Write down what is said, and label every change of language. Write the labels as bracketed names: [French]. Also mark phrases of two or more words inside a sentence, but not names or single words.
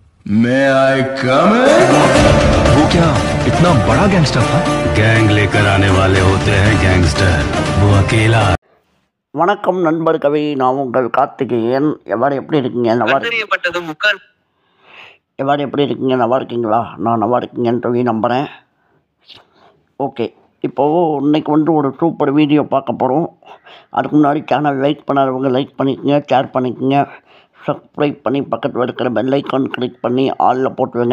[English] May I come in? [Hindi] वो क्या इतना बड़ा गैंगस्टर था? गैंग लेकर आने वाले होते हैं गैंगस्टर, वो अकेला। [Tamil] வணக்கம் நண்பர்களே, நான் உங்கள் கார்த்திகேயன். எவ்வாறு எப்படி இருக்கீங்க? நல்லா இருக்கீங்களா? நான் நல்லா இருக்கீங்கன்னு சொல்லி நம்புகிறேன். ஓகே, இப்போது இன்றைக்கி ஒரு [English] super video [Tamil] பார்க்க போகிறோம். அதுக்கு முன்னாடி சேனல் லைக் பண்ணாதவங்க லைக் பண்ணிக்கோங்க, ஷேர் பண்ணிக்கோங்க, சப்ஸ்கிரைப் பண்ணி பக்கத்தில் இருக்கிற [English] bell icon [Tamil] கிளிக் பண்ணி ஆலில் போட்டுருங்க.